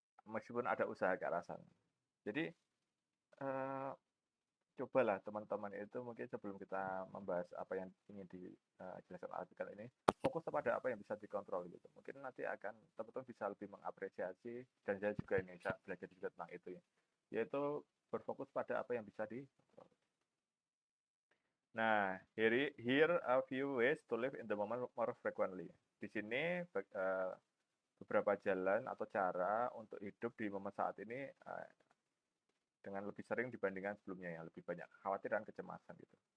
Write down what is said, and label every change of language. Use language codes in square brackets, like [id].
[id] Meskipun ada usaha ke arah sana. Jadi cobalah teman-teman itu mungkin sebelum kita membahas apa yang ingin dijelaskan artikel ini, fokus kepada apa yang bisa dikontrol gitu. Mungkin nanti akan teman-teman bisa lebih mengapresiasi, dan saya juga ini saya belajar juga tentang itu ya, yaitu berfokus pada apa yang bisa dikontrol. [en] Nah, here a few ways to live in the moment more frequently. [id] Di sini beberapa jalan atau cara untuk hidup di momen saat ini dengan lebih sering dibandingkan sebelumnya, yang lebih banyak kekhawatiran, kecemasan gitu.